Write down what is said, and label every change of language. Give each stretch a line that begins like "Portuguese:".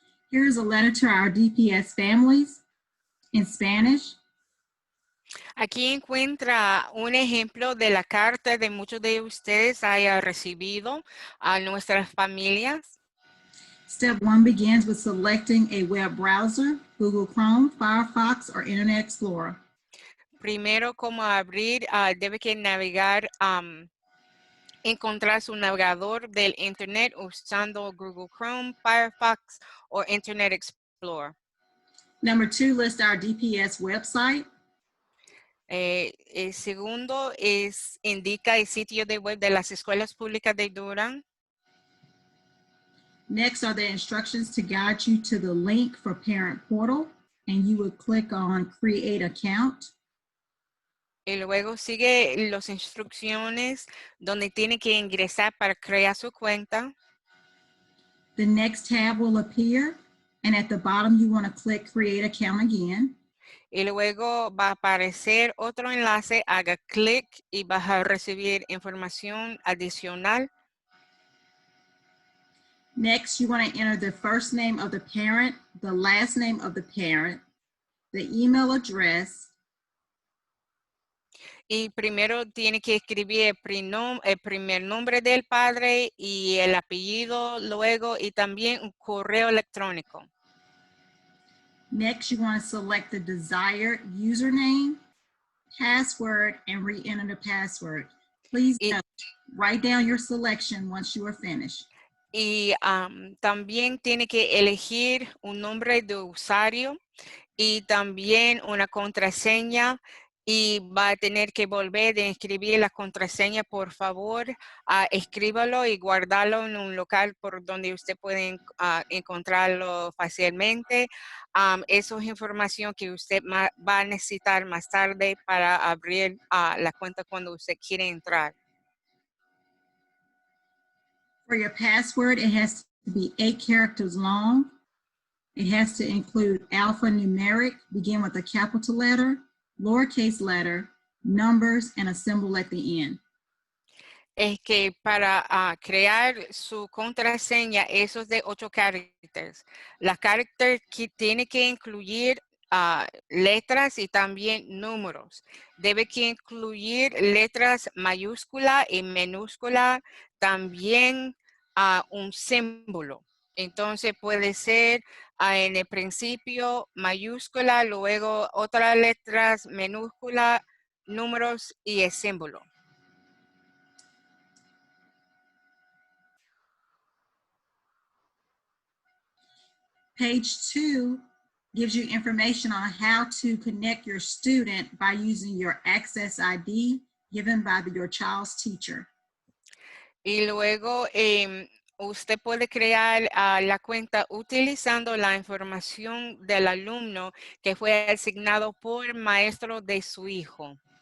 English: Here's a letter to our DPS families in Spanish.
Spanish: Aquí encuentra un ejemplo de la carta de muchos de ustedes haya recibido a nuestras familias.
English: Step 1 begins with selecting a web browser, Google Chrome, Firefox, or Internet Explorer.
Spanish: Primero, como abrir, debe que navegar, encontrar su navegador del Internet usando Google Chrome, Firefox o Internet Explorer.
English: Number 2, list our DPS website.
Spanish: El segundo indica el sitio de web de las escuelas públicas de Durham.
English: Next are the instructions to guide you to the link for Parent Portal, and you would click on Create Account.
Spanish: Y luego sigue las instrucciones donde tiene que ingresar para crear su cuenta.
English: The next tab will appear, and at the bottom you want to click Create Account again.
Spanish: Y luego va a aparecer otro enlace, haga clic y vas a recibir información adicional.
English: Next, you want to enter the first name of the parent, the last name of the parent, the email address.
Spanish: Y primero tiene que escribir el primer nombre del padre y el apellido luego y también un correo electrónico.
English: Next, you want to select the desired username, password, and re-enter the password. Please note, write down your selection once you are finished.
Spanish: Y también tiene que elegir un nombre de usuario y también una contraseña y va a tener que volver a escribir la contraseña, por favor, escríbalo y guardarlo en un local por donde usted puede encontrarlo fácilmente. Eso es información que usted va a necesitar más tarde para abrir la cuenta cuando usted quiere entrar.
English: For your password, it has to be 8 characters long. It has to include alphanumeric, begin with a capital letter, lowercase letter, numbers, and a symbol at the end.
Spanish: es que para crear su contraseña, esos de 8 caracteres, la carácter que tiene que incluir letras y también números. Debe que incluir letras mayúscula y minúscula, también un símbolo. Entonces puede ser en el principio mayúscula, luego otras letras minúscula, números y el símbolo.
English: Page 2 gives you information on how to connect your student by using your Access ID given by your child's teacher.
Spanish: Y luego usted puede crear la cuenta utilizando la información del alumno que fue asignado por maestro de su hijo.